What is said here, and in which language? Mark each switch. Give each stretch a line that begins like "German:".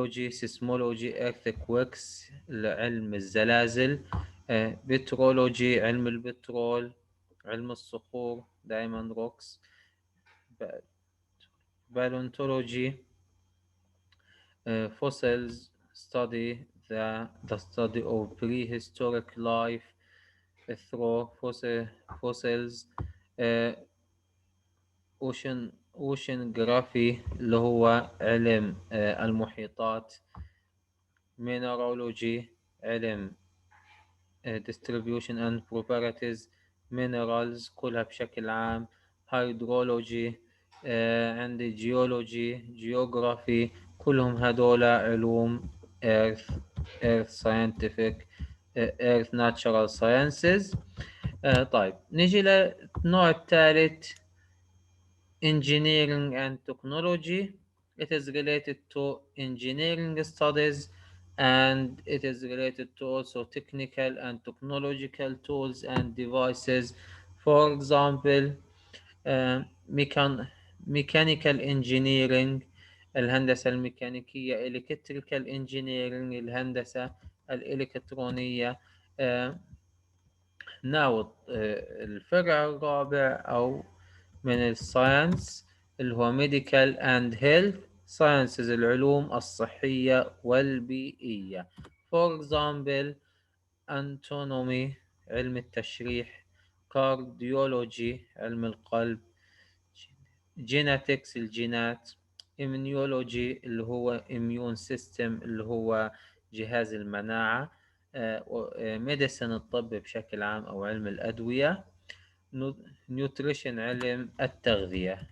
English: seismology earthquakes
Arabic: علم الزلازل. petrology علم البترول، علم الصخور
English: diamond rocks. paleontology fossils study the study of prehistoric life through fossils.
Arabic: uh, oceanography اللي هو علم المحيطات.
English: mineralogy علم distribution and properties minerals
Arabic: كلها بشكل عام.
English: hydrology عندي geology geography.
Arabic: كلهم هذول علوم
English: earth scientific earth natural sciences.
Arabic: طيب نجي للنوع الثالث
English: engineering and technology. It is related to engineering studies, and it is related to also technical and technological tools and devices. For example, uh, mechan- mechanical engineering
Arabic: الهندسة الميكانيكية.
English: electrical engineering
Arabic: الهندسة الإلكترونية. now الفرع الرابع أو من الساينس اللي هو
English: medical and health sciences
Arabic: العلوم الصحية والبيئية.
English: for example
Arabic: anatomy علم التشريح، cardiology علم القلب، genetics الجينات، immunology اللي هو immune system اللي هو جهاز المناعة، medicine الطب بشكل عام أو علم الأدوية، نيوتريشن علم التغذية.